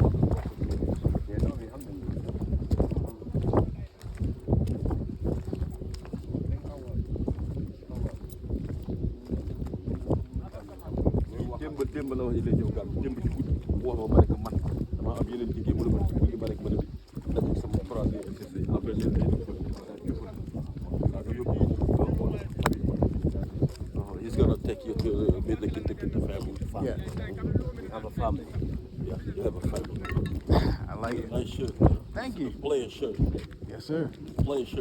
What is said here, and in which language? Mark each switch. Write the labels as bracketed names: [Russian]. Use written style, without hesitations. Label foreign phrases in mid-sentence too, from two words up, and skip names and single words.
[Wolof] démb la wax ni lay ñëw gàll démb ci guddi mu wax ma ne ko man damaa am yeneen liggéey mu ne ma liggéey ma rek ma ne bi dafa sama phrase yi après leen day [English] he's gonna take you to meet the family. Yeah. we have a family. Yeah, you have a family. I like it. Nice shirt. Thank you. Player shirt. Yes, sir. Player shirt.